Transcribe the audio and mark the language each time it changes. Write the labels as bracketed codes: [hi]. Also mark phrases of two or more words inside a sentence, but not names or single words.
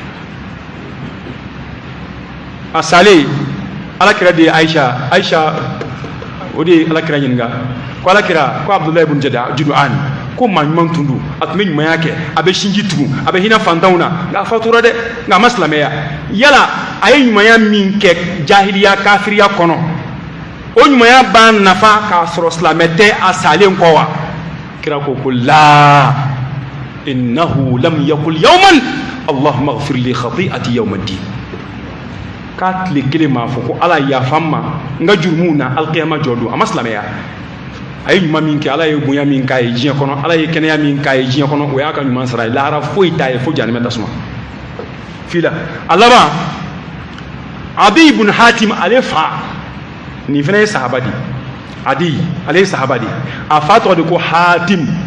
[bm] a salen alakira de ye Aisha o de ye alakira ɲininka ko alakira ko Abdullahi ibn Jud'an ko maa ɲuman tun don a tun bɛ ɲumanya kɛ a bɛ sinji tugun a bɛ hinɛ fantanw na nka a fatura dɛ nka a ma silamɛya yala a ye ɲumanya min kɛ jahiliya kafiriya kɔnɔ o ɲumanya b'a nafa k'a sɔrɔ silamɛ tɛ a salen kɔ wa kira ko la [ar] إنه لم يقل يوما اللهم اغفر لي خطيئتي يوم الدين [bm] k'a tile kelen m'a fɔ ko Ala yafa n ma n ka jurumu na alqiyama jɔ don a ma silamɛya a ye ɲuman min kɛ Ala ye bonya min k'a ye diɲɛ kɔnɔ Ala ye kɛnɛya min k'a ye diɲɛ kɔnɔ o y'a ka ɲuman sara ye lahara foyi t'a ye fo jahanɛmɛ tasuma fila a laban Adi ibn Hatim ale fa nin fana ye sahaba di Adi ale ye sahaba di a fa tɔgɔ de ko Hatim